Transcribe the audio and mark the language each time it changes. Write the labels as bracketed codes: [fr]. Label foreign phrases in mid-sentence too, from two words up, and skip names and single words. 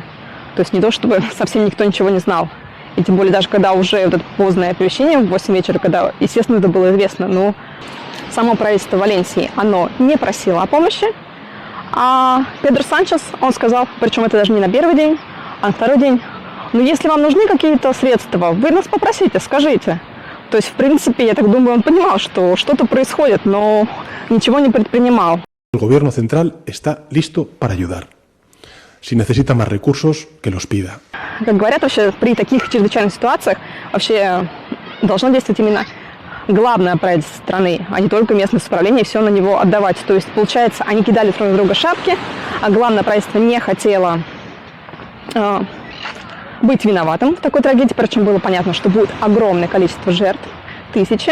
[ru] То есть не то, чтобы совсем никто ничего не знал. И тем более даже когда уже вот это позднее оповещение в 8 вечера, когда, естественно, это было известно, но само правительство Валенсии, оно не просило о помощи. А Педро Санчес, он сказал, причем это даже не на первый день, а на второй день: ну, если вам нужны какие-то средства, вы нас попросите, скажите. То есть, в принципе, я так думаю, он понимал, что что-то происходит, но ничего не предпринимал. [es] El gobierno central está listo para ayudar. Si necesita más recursos, que los pida. [ru] Как говорят, вообще при таких чрезвычайных ситуациях вообще должно действовать именно главное правительство страны, а не только местное самоуправление, и все на него отдавать. То есть, получается, они кидали друг на друга шапки, а главное правительство не хотело быть виноватым в такой трагедии, причем было понятно, что будет огромное количество жертв, тысячи.